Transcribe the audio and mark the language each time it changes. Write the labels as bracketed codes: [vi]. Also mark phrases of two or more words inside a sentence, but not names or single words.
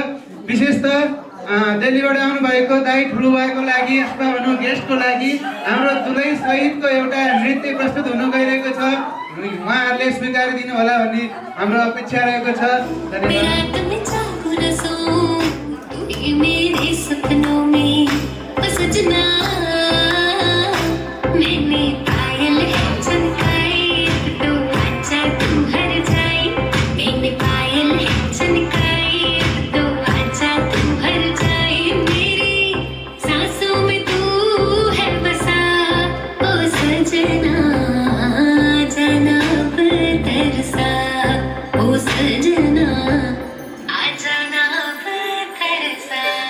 [ne] विशेषतः दिल्लीबाट आउनुभएको दाइ ठुलो भएको लागि अथवा भनौँ गेस्टको लागि हाम्रो दुलै सहितको एउटा नृत्य प्रस्तुत हुन गइरहेको छ। उहाँहरूले स्वीकार दिनु होला भन्ने हाम्रो अपेक्षा रहेको छ। [hi] मैंने पायल है चमकाई तो आजा तू हर जाए मैंने पायल है चमकाई तो आजा तू हर जाए मेरी सांसों में तू है बसा ओ सजना जाना अब तरसा ओ सजना आ जाना अब तरसा